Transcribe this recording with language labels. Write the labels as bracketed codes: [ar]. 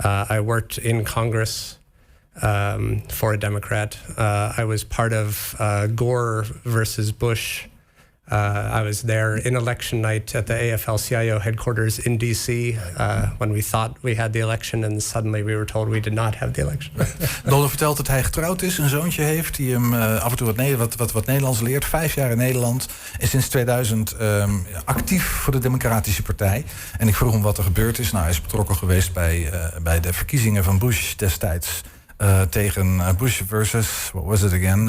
[en] I worked in Congress for a Democrat. I was part of Gore versus Bush. I was there in election night at the AFL-CIO headquarters in D.C. When we thought we had the election and suddenly we were told we did not have the election. [nl] Nolen vertelt dat hij getrouwd is, een zoontje heeft die hem af en toe wat Nederlands leert. 5 jaar in Nederland en sinds 2000 actief voor de Democratische Partij. En ik vroeg hem wat er gebeurd is. Nou, hij is betrokken geweest bij de verkiezingen van Bush destijds. Tegen [en] Bush versus, what was it again?